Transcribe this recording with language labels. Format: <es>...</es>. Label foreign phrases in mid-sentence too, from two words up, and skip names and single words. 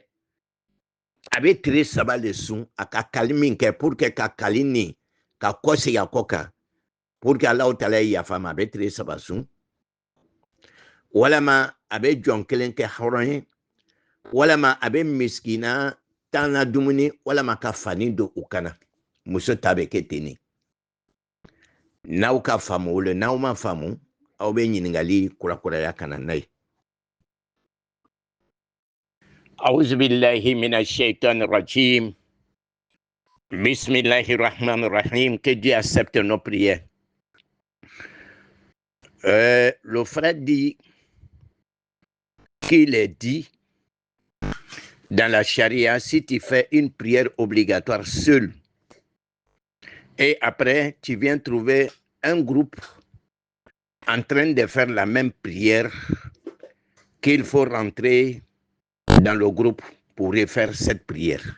<bm>A bɛ tile 3 de sun, a ka kali min kɛ</bm> <fr>pour que</fr> <bm>ka kali nin ka kɔsegi a kɔ kan,</bm> <fr>pour que</fr> <bm>Alahu Taala ye yafa ma, a bɛ tile 3 sun, walama a bɛ jɔn kelen kɛ hɔrɔn ye, walama a bɛ miskina 10 la dumuni, walama ka fani don u kana. Muso ta bɛ kɛ ten de. N'aw ka faamu o la, n'aw ma faamu, aw bɛ ɲininkali kurakuraya ka na n'a ye.</bm> <ar>أعوذ بالله من الشيطان الرجيم. بسم الله الرحمن الرحيم.</ar> <fr>Que Dieu accepte nos prières. Le frère dit qu'il est dit dans la charia, si tu fais une prière obligatoire seul, et après tu viens trouver un groupe en train de faire la même prière, qu'il faut rentrer dans le groupe pour refaire cette prière.</fr>